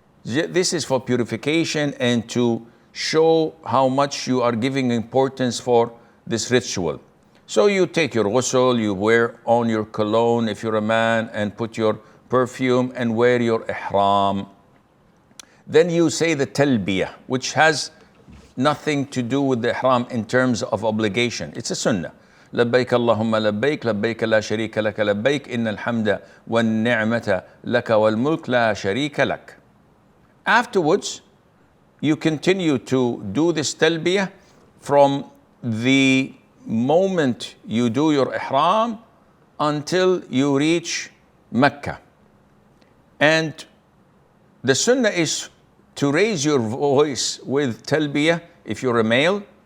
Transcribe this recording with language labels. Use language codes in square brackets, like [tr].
[en] This is for purification and to show how much you are giving importance for this ritual. So you take your ghusl, you wear on your cologne if you're a man, and put your perfume and wear your ihram. Then you say the talbiyah, which has nothing to do with the ihram in terms of obligation. It's a sunnah. [ar] لبيك اللهم لبيك لبيك لا شريك لك لبيك إن الحمد والنعمة لك والملك لا شريك لك. [en] Afterwards, you continue to do this talbiyah from the moment you do your ihram until you reach Mecca. And the sunnah is to raise your voice with talbiyah if you're a male.